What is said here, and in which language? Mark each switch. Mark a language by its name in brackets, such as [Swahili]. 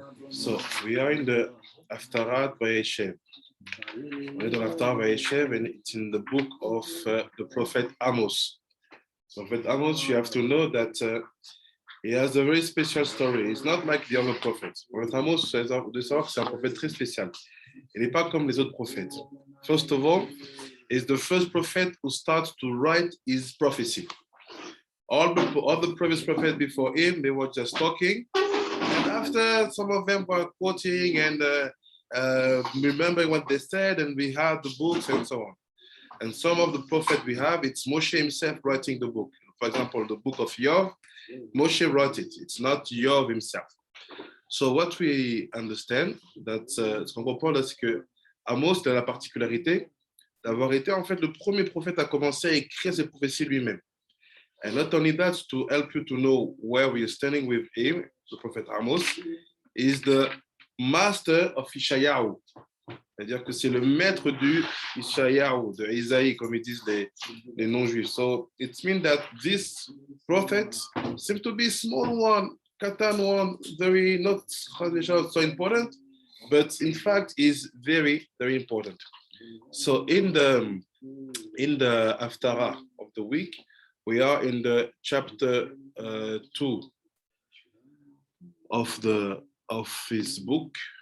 [English] So we are in the Haftarat Vayeshev. We're in Haftarat Vayeshev, and it's in the book of the prophet Amos. Prophet Amos, you have to know that he has a very special story. It's not like the other prophets. [French] Prophet Amos, c'est un prophète très spécial. Il n'est pas comme les autres prophètes. [English] First of all, he's the first prophet who starts to write his prophecy. All the previous prophets before him, they were just talking. And after, some of them were quoting and remembering what they said, and we had the books and so on. And some of the prophets we have, it's Moshe himself writing the book. For example, the book of Yov, Moshe wrote it. It's not Yov himself. So what we understand, [French] ce qu'on comprend là, c'est que Amos a la particularité d'avoir été en fait le premier prophète à commencer à écrire ses prophéties lui-même. [English] And not only that, to help you to know where we are standing with him, the prophet Amos, is the master of Ishayahu. [French] C'est-à-dire que c'est le maître du Ishayahu, de Isaïe, comme ils disent les non-juifs. [English] So it means that this prophet seems to be a small one, katan one, very not so important, but in fact is very, very important. So in the Haftarah of the week, we are in the chapter 2 of his book.